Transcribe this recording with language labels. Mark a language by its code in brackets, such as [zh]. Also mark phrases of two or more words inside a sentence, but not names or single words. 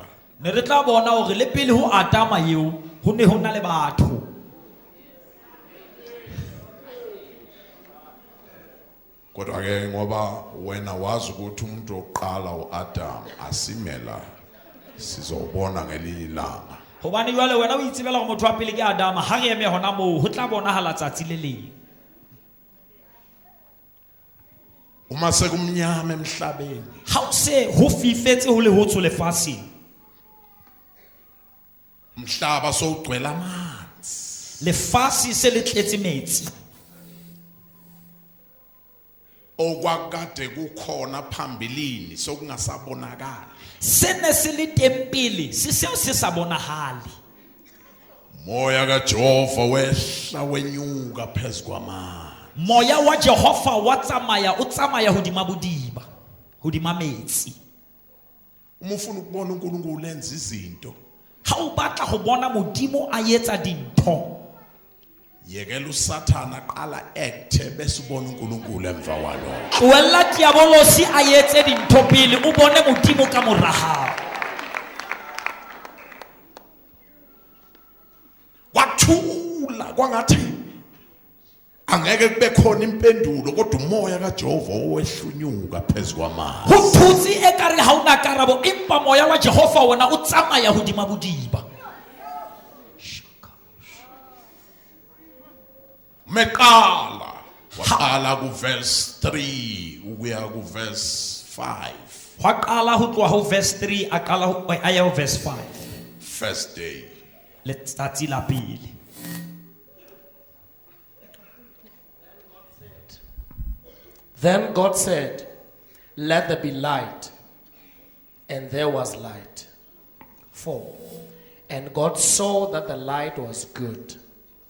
[st] Ne re tla bona hore le pele ho Adama eo ho ne ho na le batho. [zu] Kodwa ke ngoba wena wazi ukuthi umuntu oqala uAdam asimela sizobona ngelinye ilanga. [st] Hobane jwale wena o itsebela hore motho wa pele ke Adama ha re eme hona moo ho tla bonahala tsatsi le leng. [zu] Uma sekumnyama emhlabeni [st] Ha o se ho fifetse ho le hotso lefatsheng. [zu] umhlaba sowugcwele amanzi. [st] Lefatshe se le tletse metsi. [zu] Okwakade kukhona phambilini sokungasabonakala. [st] Sene se le teng pele se seo se sa bonahale. [zu] Moya kaJehova wehla wenyuka phezukwamanzi. [st] Moya wa Jehova wa tsamaya o tsamaya hodima bodiba hodima metsi. [zu] Uma ufuna ukubona uNkulunkulu lenza izinto [st] Ha o batla ho bona modimo a etsa dintho, [zu] yekela uSathana aqala acte bese ubona uNkulunkulu emva kwalokho. [st] tlohella diabolosi a etse dintho pele o bone modimo ka mora hao. [zu] Kwathula kwangathi angeke kube khona impendulo kodwa umoya kaJehova owehlunyuka phezukwamanzi. [st] Ho thutsi e ka re ha una karabo empa moya wa Jehova wona o tsamaya hodima bodiba. [zu] Meqala waqala ku verse 3 ukuya ku verse 5. [st] Wa qala ho tloha ho verse 3 a qala ho a ya ho verse 5. [en] First day. [st] Letsatsi la pele. [en] Then God said, "Let there be light." And there was light. 4. And God saw that the light was good.